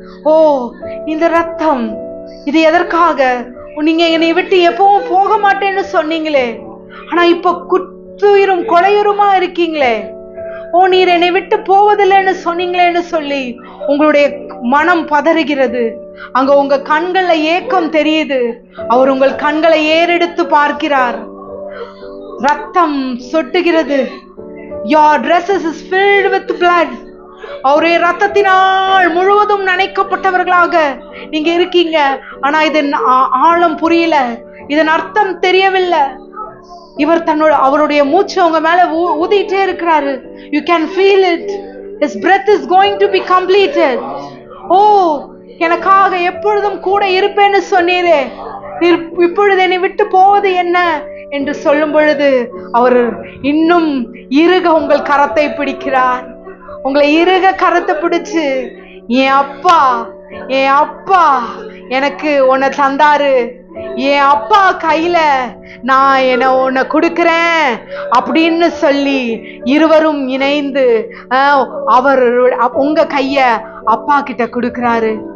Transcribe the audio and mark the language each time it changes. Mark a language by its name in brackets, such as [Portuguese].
[Tamil] ஓ, இந்த ரத்தம் இது எதற்காக? நீங்க என்னை விட்டு எப்பவும் போக மாட்டேன்னு சொன்னீங்களே, ஆனா இப்ப குத்துயிரும் கொலையுருமா இருக்கீங்களே. ஓ, நீர் என்னை விட்டு போவதில்லைன்னு சொன்னீங்களேன்னு சொல்லி உங்களுடைய மனம் பதறுகிறது. அங்க உங்க கண்கள்ல ஏக்கம் தெரியுது. அவர் உங்கள் கண்களை ஏறெடுத்து பார்க்கிறார். ரத்தம் சொட்டுகிறது. [English] Your dresses is filled with blood. [Tamil] அவருடைய ரத்தத்தினால் முழுவதும் நனைக்கப்பட்டவர்களாக நீங்க இருக்கீங்க. ஆனா இதன் ஆழம் புரியல, இதன் அர்த்தம் தெரியவில்லை. இவர் அவருடைய மூச்சு உங்க மேல ஊதிட்டே இருக்கிறாரு. [English] You can feel it. His breath is going to be completed. [Tamil] ஓ, எனக்காக எப்பொழுதும் கூட இருப்பேன்னு சொன்னீரே, இப்பொழுது என்னை விட்டு போவது என்ன என்று சொல்லும் பொழுது அவர் இன்னும் இறுக உங்கள் கரத்தை பிடிக்கிறார். உங்களை இறுக கரத்தை பிடிச்சு, என் அப்பா எனக்கு உன்னை தந்தாரு, என் அப்பா கையில நான் உன்னை கொடுக்கிறேன் அப்படின்னு சொல்லி இருவரும் இணைந்து அவர் உங்க கைய அப்பா கிட்ட கொடுக்கிறாரு.